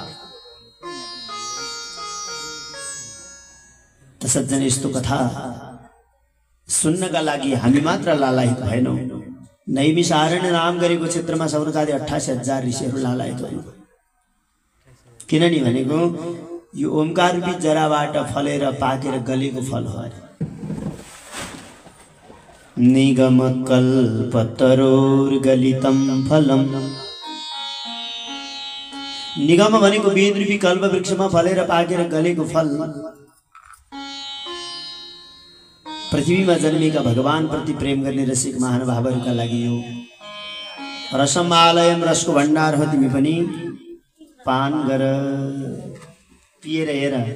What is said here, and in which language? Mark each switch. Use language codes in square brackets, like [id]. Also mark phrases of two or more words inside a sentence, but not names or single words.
[ne] त सज्जन यस्तो कथा सुन्नका लागि हामी मात्र लालायित भएनौँ नैमिषारण्य नाम गरेको क्षेत्रमा सौनकादि 88,000 ऋषिहरू लालायित भए किननि भनेको यो ओमकार रूपी जराबाट फलेर पाकेर गलेको फल हो [sa] निगम कल्पतरोर्गलितं फलम [ne] निगम भनेको वेद रूपी कल्प वृक्षमा फलेर पाकेर गलेको फल पृथ्वीमा जन्मेका भगवान प्रति प्रेम गर्ने रसिक महानुभावहरूका लागि यो रसमालयम रसको भण्डार हो तिमी पनि पान गर पिएर हेर